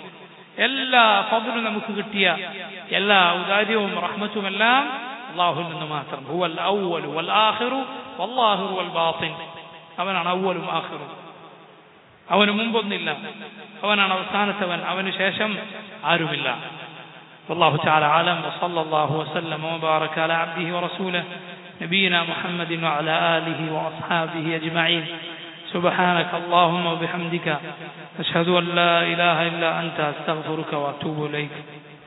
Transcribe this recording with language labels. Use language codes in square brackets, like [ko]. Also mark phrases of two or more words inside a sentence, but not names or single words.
[ml] എല്ലാ ഫദ്ലും നമുക്ക് കിട്ടിയ എല്ലാ ഔദാര്യവും റഹ്മത്തുമെല്ലാം അള്ളാഹുവിൽ നിന്ന് മാത്രം. [ar] هو الأول والآخر والله والباطن, [ml] അവനാണ് അവ്വലും ആഖിറും, അവന് മുമ്പൊന്നില്ല, അവനാണ് അവസാനത്തവൻ, അവന് ശേഷം ആരുമില്ല. [ar] والله تعالى أعلم وصلى الله وسلم وبارك على عبده ورسوله نبينا محمد وعلى آله وأصحابه أجمعين. سبحانك اللهم وبحمدك أشهد أن لا إله إلا أنت أستغفرك وأتوب إليك.